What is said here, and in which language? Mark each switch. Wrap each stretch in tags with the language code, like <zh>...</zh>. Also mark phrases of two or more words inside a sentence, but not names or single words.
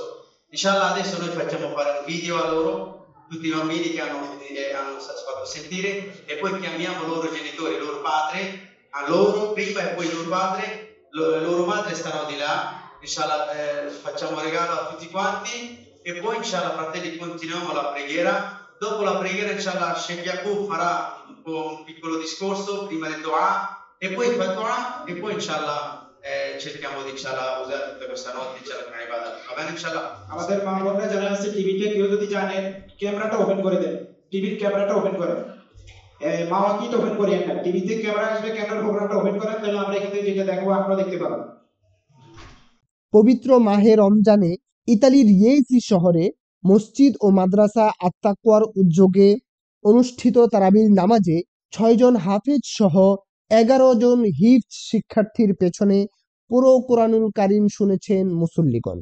<it>Inshallah adesso noi facciamo fare un video a loro, tutti i bambini che hanno fatto sentire e poi chiamiamo i loro genitori, il loro padre, a loro prima e poi il loro padre, le loro madri stanno di là inshallah facciamo regalo a tutti quanti e poi inshallah fratelli continuiamo la preghiera. Dopo la preghiera inshallah Sheikh Yaqub farà un piccolo discorso prima del dua e poi fa dua e poi inshallah cerchiamo di inshallah usare tutta questa notte inshallah come ibadah. Va bene inshallah?</it> <bn>আমাদের মা বোনরা যারা আছে টিভিতে কেউ যদি জানেন ক্যামেরাটা ওপেন করে দেন, টিভির ক্যামেরাটা ওপেন করেন, মাওয়া কি ওপেন করিয়েন না, টিভিতে ক্যামেরা আসবে, ক্যামেরার প্রোগ্রামটা ওপেন করেন, তাহলে আমরা এখান থেকে যেটা দেখবো আপনারা দেখতে পাবেন। পবিত্র মাহে রমজানে ইতালির ইয়েজি শহরে মসজিদ ও মাদ্রাসা আত্তাকওয়ার উদ্যোগে অনুষ্ঠিত তারাবির নামাজে ৬ জন হাফেজ সহ ১১ জন হিফজ শিক্ষার্থীর পেছনে পুরো কোরআনুল কারীম শুনেছেন মুসল্লিগণ।</bn>